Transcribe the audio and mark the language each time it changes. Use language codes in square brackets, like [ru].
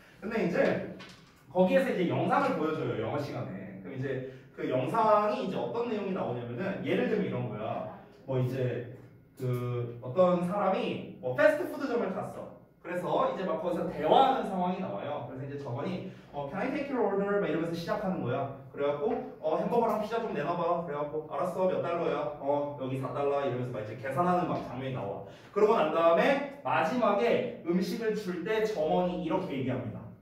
[ko] 근데 이제 거기에서 이제 영상을 보여줘요. 영어 시간에. 그럼 이제 그 영상이 이제 어떤 내용이 나오냐면은 예를 들면 이런 거야. 뭐 이제 그 어떤 사람이 뭐 패스트푸드점을 갔어. 그래서 이제 막 거기서 대화하는 상황이 나와요. 그래서 이제 저번이 [en] Can I take your order? [ko] 막 이러면서 시작하는 거야. 그래갖고 햄버거랑 피자 좀 내놔봐. 그래갖고 알았어 몇 달러야? 여기 4달러 이러면서 막 이제 계산하는 막 장면이 나와. 그러고 난 다음에 마지막에 음식을 줄 때 점원이 이렇게 얘기합니다.